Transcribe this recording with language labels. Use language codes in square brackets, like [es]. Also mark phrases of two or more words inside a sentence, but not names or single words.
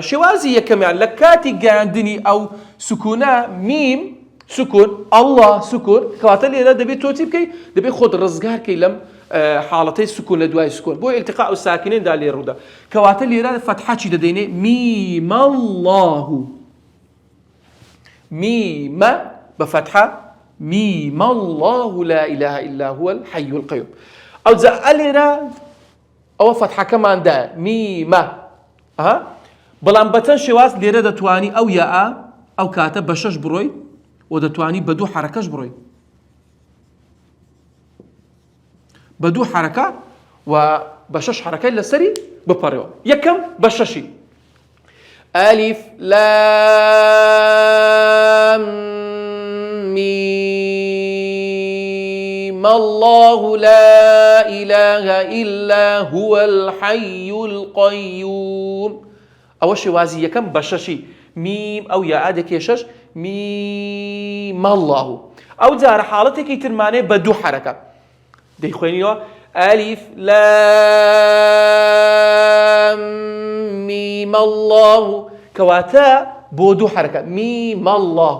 [ckb] شێوازی یەکەمیان لە کاتی گەیاندنی ئەو سکوونە میم سکون، الله سکون، کەواتە لێرە دەبێت تۆ چی بکەی؟ دەبێت خۆت ڕزگارکەی لەم حاڵەتەی سکون لە دوای سکون بۆ ئیلتیقاء ساکنیندا لێ ڕوودا. کەواتە لێرە فەتحەچی دەدەینێ [ar] میم الله، [ckb] میمە بە فەتحە [ar] میم الله لا إله إلا هو الحي القيوم. [ckb] ئەو جا ئەلێرە ئەوە فەتحەکەماندا میمە، بەڵام بەچەند شێواز لێرە دەتوانی ئەو یاء ئەو کاتە بە 6 بڕۆی و دەتوانی بە 2 حرەکەش بڕۆی، بە 2 حرەکە و بە 6 حرەکەی لەسەری بپەڕێەوە. یەکەم بە 6 [ar] ئەلیف لام میم الله لا إله إلا هو الحي القيوم. [ckb] ئەوە شێوازی یەکەم بە 6 میم ئەو یاء 6 [ar] میم الله. [ckb] ئەو جارە حاڵەتێکی ترمانێ بە 2 حرەکە دەیخوێنیەوە [ar] ئەلیف لام میم الله، [ckb] کەواتە بۆ 2 حرەکە [ar] میم الله.